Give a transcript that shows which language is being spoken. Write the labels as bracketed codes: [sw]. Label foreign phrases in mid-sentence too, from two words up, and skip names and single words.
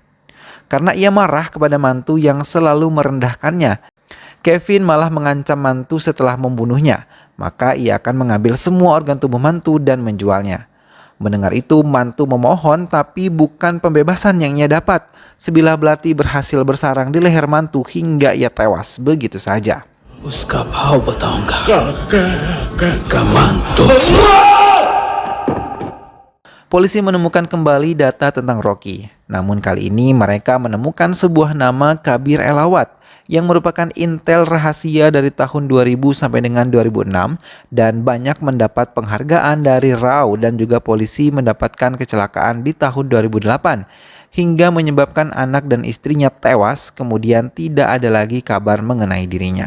[id] Karena ia marah kepada Mantu yang selalu merendahkannya, Kevin malah mengancam Mantu setelah membunuhnya, maka ia akan mengambil semua organ tubuh Mantu dan menjualnya. Mendengar itu, Mantu memohon tapi bukan pembebasan yang ia dapat. Sebilah belati berhasil bersarang di leher Mantu hingga ia tewas begitu saja. [hi] उसका भाव बताऊंगा. Kamantu. [id] Polisi menemukan kembali data tentang Rocky. Namun kali ini mereka menemukan sebuah nama Kabir Elawat yang merupakan intel rahasia dari tahun 2000 sampai dengan 2006 dan banyak mendapat penghargaan dari RAW dan juga polisi mendapatkan kecelakaan di tahun 2008 hingga menyebabkan anak dan istrinya tewas, kemudian tidak ada lagi kabar mengenai dirinya.